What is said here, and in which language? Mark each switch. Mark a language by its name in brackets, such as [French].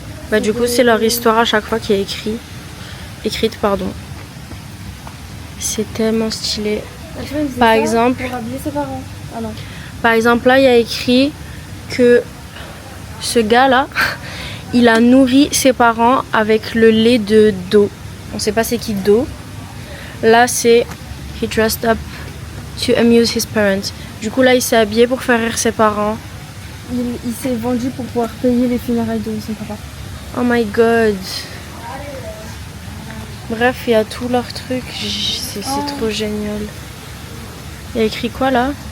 [French] Bah du coup c'est leur histoire à chaque fois qui est écrite pardon. C'est tellement stylé. Par exemple, pour habiller ses parents. Ah non. Par exemple là il y a écrit que ce gars là il a nourri ses parents avec le lait de Do. On sait pas c'est qui Do. Là c'est [English] he dressed up to amuse his parents. [French] Du coup là il s'est habillé pour faire rire ses parents. Il s'est vendu pour pouvoir payer les funérailles de son papa. [English] Oh my god. [French] Bref, il y a tous leurs trucs. C'est trop génial. Il y a écrit quoi là?